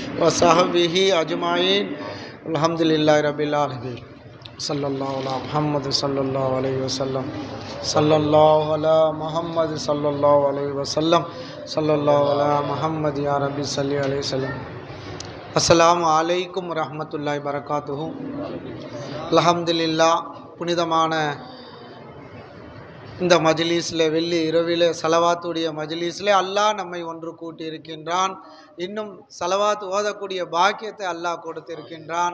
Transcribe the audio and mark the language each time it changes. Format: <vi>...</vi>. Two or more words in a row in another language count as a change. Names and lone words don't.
<ar>وصحبه أجمعين الحمد لله رب العالمين صلى الله على محمد صلى الله عليه وسلم صلى الله على محمد صلى الله عليه وسلم صلى الله على محمد يا ربي صلي عليه وسلم. السلام عليكم ورحمة الله وبركاته. அல்ஹம்துலில்லாஹ்.</ar> <ta>புனிதமான இந்த மஜ்லிஸில் வெள்ளி இரவிலே சலவாத்துடைய மஜ்லிஸில் அல்லாஹ் நம்மை ஒன்று கூட்டி இருக்கின்றான். இன்னும் சலவாத் ஓதக்கூடிய பாக்கியத்தை அல்லாஹ் கொடுத்திருக்கின்றான்.</ta>